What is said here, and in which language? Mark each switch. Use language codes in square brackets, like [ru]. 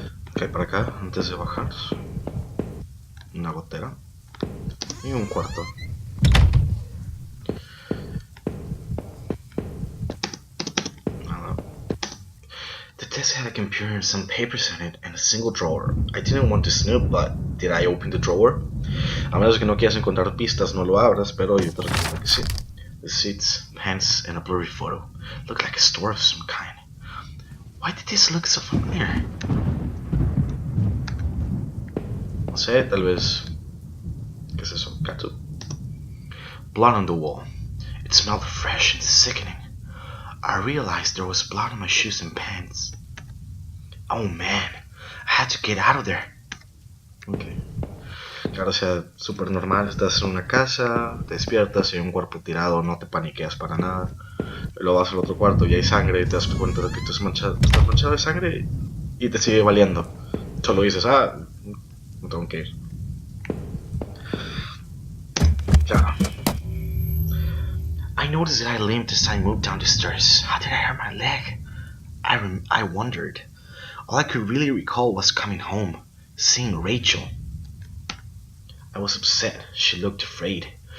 [es] Ok, para acá, antes de bajar. Una gotera. Y un cuarto. Nada. [en] The desk had a computer and some papers in it and a single drawer. I didn't want to snoop, but did I open the drawer? [es] A menos que no quieras encontrar pistas, no lo abras, pero yo te recomiendo que sí. [en] The seats, pants, and a blurry photo. Looked like a store of some kind. Why did this look so familiar? [es] No sé, tal vez... ¿Qué es eso? Catsup. [en] Blood on the wall. It smelled fresh and sickening. I realized there was blood on my shoes and pants. Oh man, I had to get out of there. Okay. [es] Claro, o sea, súper normal, estás en una casa, te despiertas y hay un cuerpo tirado, no te paniqueas para nada. Luego vas al otro cuarto y hay sangre y te das cuenta de que estás manchado de sangre y te sigue valiendo. Solo dices, no tengo que ir. Claro. [en] I noticed that I limped as I moved down the stairs. How did I hurt my leg? I wondered. All I could really recall was coming home, seeing Rachel. I was upset. She looked afraid.